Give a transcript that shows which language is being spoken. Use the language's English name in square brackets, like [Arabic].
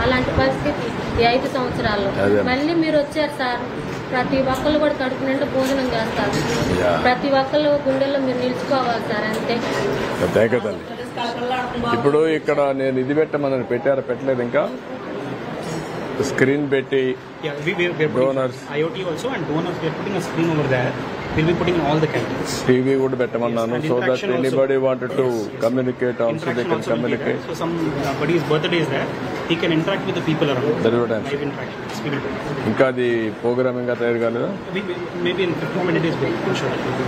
[Telugu] అలాంటి పరిస్థితి ఈ 5 సంవత్సరాల్లో. మళ్ళీ మీరు వచ్చారు సార్. ప్రతి ఒక్కళ్ళు కూడా కడుపు నిండా భోజనం చేస్తారు. ప్రతి ఒక్కళ్ళు గుండెల్లో మీరు నిలుచుకోవాలి సార్. అంతే కదండి. ఇప్పుడు ఇక్కడ నేను ఇది పెట్టమని పెట్టలేదు, ఇంకా స్క్రీన్ పెట్టి donors [English] IoT also and donors we are putting a screen over there. We'll be putting in all the canteens. [Telugu] TV కూడా పెట్టమన్నాను. [English] So that anybody wanted to communicate also they can communicate. So somebody's birthday is there, he can interact with the people around. That is what I'm Live interaction. [Telugu] ఇంకా అది programme ఇంకా తయారు కాలేదా? [English] Maybe in 15 days we'll push it.